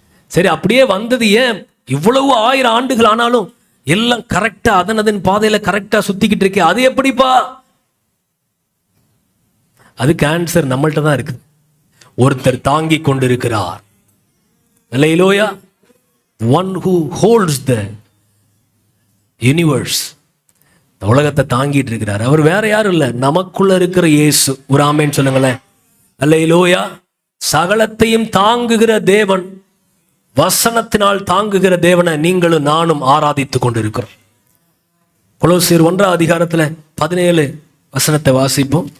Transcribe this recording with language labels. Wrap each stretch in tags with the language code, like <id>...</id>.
<ta>சரி, அப்படியே வந்தது ஏன் இவ்வளவு 1000 ஆண்டுகள் ஆனாலும் எல்லாம் கரெக்டா அதன் பாதையில கரெக்டா சுத்திக்கிட்டு இருக்கே, அது எப்படிப்பா? அதுக்கு ஆன்சர் நம்மள்ட்ட தான் இருக்குது. ஒருத்தர் தாங்கி கொண்டிருக்கிறார். அல்லேலூயா.</ta> <en>One who holds the universe.</en> <ta>உலகத்தை தாங்கிட்டு இருக்கிறார். அவர் வேற யாரும் இல்லை, நமக்குள்ள இருக்கிற இயேசு. ஒரு ஆமென் சொல்லுங்களேன். அல்லேலூயா. சகலத்தையும் தாங்குகிற தேவன், வசனத்தினால் தாங்குகிற தேவனை நீங்களும் நானும் ஆராதித்துக் கொண்டிருக்கிறோம். கொலோசியர் 1:17 வசனத்தை வாசிப்போம்.</ta>